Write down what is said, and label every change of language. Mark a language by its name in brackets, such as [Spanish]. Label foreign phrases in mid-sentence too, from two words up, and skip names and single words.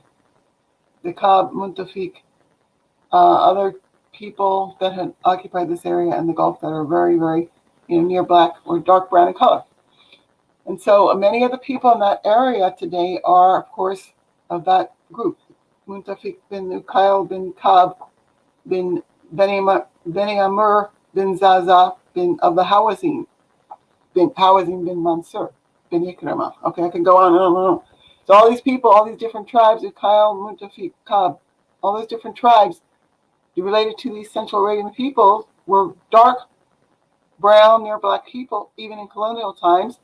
[English] The Cobb, Muntafik, other people that had occupied this area and the Gulf that are very, very, near black or dark brown in color. And so many of the people in that area today are, of course, of that group. Muntafik bin Ukail bin Cobb bin Beni Amr bin Zaza bin of the Hawazin bin Mansur bin Ikramah. Okay, I can go on and on and on. So all these people, all these different tribes, Ukail, Muntafik, Cobb, all those different tribes related to these Central Arabian people were dark brown, near black people, even in colonial times.